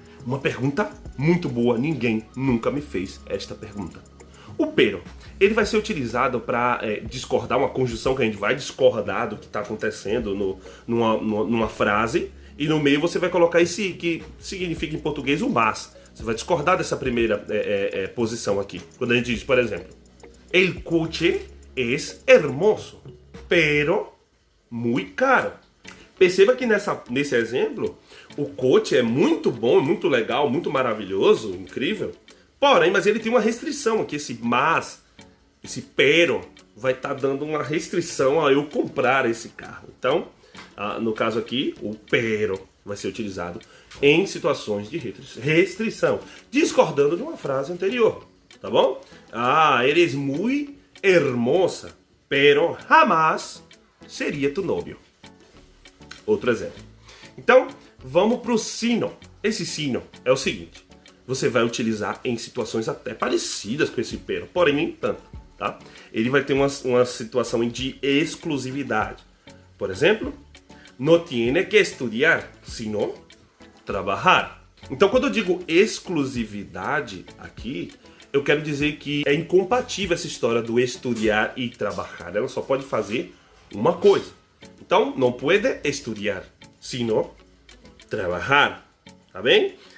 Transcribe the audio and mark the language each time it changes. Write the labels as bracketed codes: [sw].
[pt] Uma pergunta muito boa, ninguém nunca me fez esta pergunta. O pero, ele vai ser utilizado para discordar, uma conjunção que a gente vai discordar do que está acontecendo numa frase, e no meio você vai colocar esse que significa em português o mas. Você vai discordar dessa primeira posição aqui. Quando a gente diz, por exemplo, el coche es hermoso, pero muy caro. Perceba que nesse exemplo, o coche é muito bom, muito legal, muito maravilhoso, incrível. Porém, mas ele tem uma restrição aqui, esse mas, esse pero, vai estar dando uma restrição a eu comprar esse carro. Então, no caso aqui, o pero vai ser utilizado em situações de restrição, discordando de uma frase anterior, tá bom? [es] Eres muy hermosa, pero jamás seria tu novio. [pt] Outro exemplo. Então, vamos para o sino. Esse sino é o seguinte, você vai utilizar em situações até parecidas com esse pero, porém nem tanto, tá? Ele vai ter uma situação de exclusividade. [es] Por exemplo, no tiene que estudiar, sino trabajar. [pt] Então, quando eu digo exclusividade aqui, eu quero dizer que é incompatível essa história do estudar e trabalhar. Ela só pode fazer uma coisa. Então, não pode estudar, sino trabalhar. Tá bem?